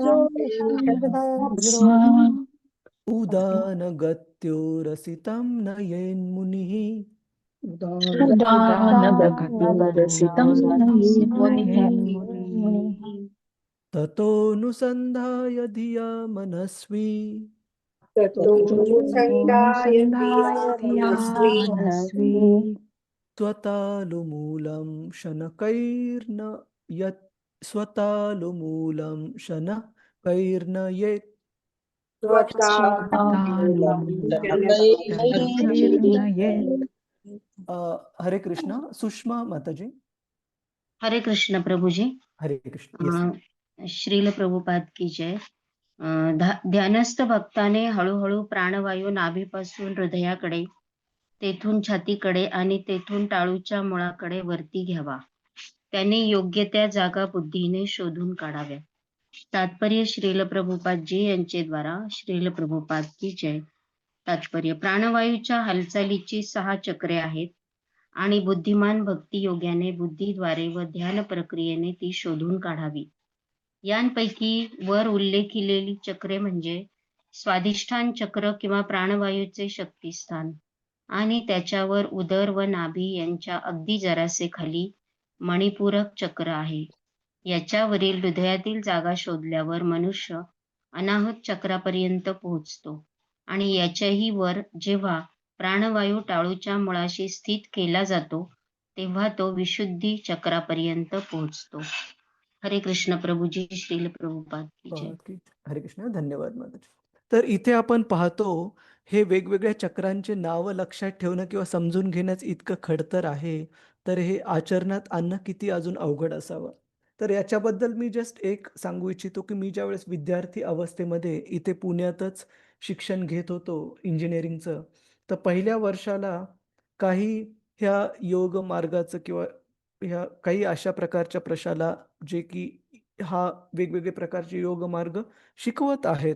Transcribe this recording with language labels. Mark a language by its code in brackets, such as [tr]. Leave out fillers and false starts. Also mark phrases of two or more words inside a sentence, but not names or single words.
[sa] उदानगत्यो रसितं नयेन्मुनिः ततोऽनुसन्धाय धिया मनस्वी ततोऽनुसन्धाय धिया मनस्वी स्वतालुमूलं शनकैर्न यत् स्वतालुमूलं शनकैर्न येत्. [mr] हरे कृष्ण. सुषमा माताजी. हरे कृष्ण प्रभूजी. हरे कृष्ण. [en] Yes. [hi] श्रील प्रभुपाद की जय. [mr] ध्यानस्थ भक्ताने हळूहळू प्राणवायू नाभीपासून हृदयाकडे, तेथून छातीकडे आणि तेथून टाळूच्या मुळाकडे वरती घ्यावा. त्याने योग्य त्या जागा बुद्धीने शोधून काढाव्या. तात्पर्य श्रील प्रभुपादजी यांचे द्वारा. [hi] श्रील प्रभुपाद की जय. तात्पर्य: [mr] प्राणवायूच्या हालचालीची 6 चक्रे आहेत आणि बुद्धिमान भक्ती योग्याने बुद्धीद्वारे व ध्यान प्रक्रियेने ती शोधून काढावी. यांपैकी वर उल्लेखिलेली चक्रे म्हणजे स्वाधिष्ठान चक्र किंवा प्राणवायूचे शक्तिस्थान आणि त्याच्यावर उदर व नाभी यांच्या अगदी जरासे खाली मणिपूरक चक्र आहे. याच्यावरील हृदयातील जागा शोधल्यावर मनुष्य अनाहत चक्रापर्यंत पोहोचतो आणि याच्याही वर जेव्हा प्राणवायू टाळूच्या मुळाशी स्थित केला जातो तेव्हा तो विशुद्धी चक्रापर्यंत पोहोचतो. हरे कृष्ण प्रभूजी. [hi] श्रील प्रभुपाद की जय. [mr] हरे कृष्ण. धन्यवाद माताजी. तर इथे आपण पाहतो हे वेगवेगळ्या चक्रांचे नाव लक्षात ठेवणं किंवा समजून घेण्यास इतकं खडतर आहे, तर हे आचरणात आणणं किती अजून अवघड असावं. तर याच्याबद्दल मी जस्ट एक सांगू इच्छितो की मी ज्यावेळेस विद्यार्थी अवस्थेमध्ये इथे पुण्यातच शिक्षण घेत होतो इंजिनिअरिंगचं, तर पहिल्या वर्षाला काही ह्या योग मार्गाचं किंवा ह्या काही अशा प्रकारच्या प्रशाला जे की हा वेगवेगळे प्रकारचे योग मार्ग शिकवत आहेत.